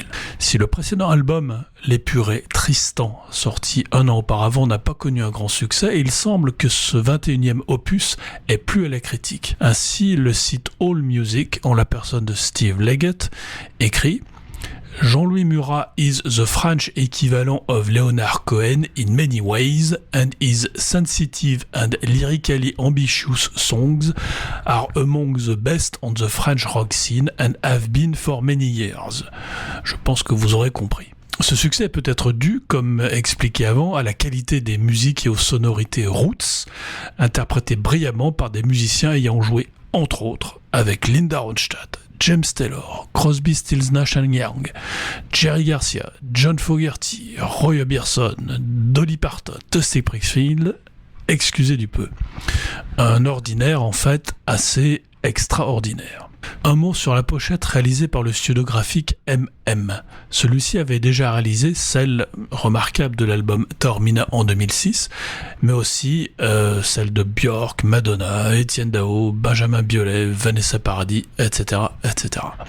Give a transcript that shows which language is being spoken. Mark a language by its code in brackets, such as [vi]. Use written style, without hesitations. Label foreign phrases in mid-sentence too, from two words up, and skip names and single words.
[fr] Si le précédent album, L'épuré Tristan, sorti un an auparavant, n'a pas connu un grand succès, il semble que ce 21e opus est plus à la critique. Ainsi, le site AllMusic, en la personne de Steve Leggett, écrit [en] « Jean-Louis Murat is the French equivalent of Leonard Cohen in many ways, and his sensitive and lyrically ambitious songs are among the best on the French rock scene and have been for many years. [fr] » Je pense que vous aurez compris. Ce succès peut être dû, comme expliqué avant, à la qualité des musiques et aux sonorités roots, interprétées brillamment par des musiciens ayant joué, entre autres, avec Linda Ronstadt, James Taylor, Crosby, Stills, Nash & Young, Jerry Garcia, John Fogerty, Roy Orbison, Dolly Parton, Dusty Springfield, excusez du peu. Un ordinaire, en fait, assez extraordinaire. Un mot sur la pochette réalisée par le studio graphique MM. Celui-ci avait déjà réalisé celle remarquable de l'album Taormina en 2006, mais aussi celle de Björk, Madonna, Étienne Dao, Benjamin Biolay, Vanessa Paradis, etc., etc.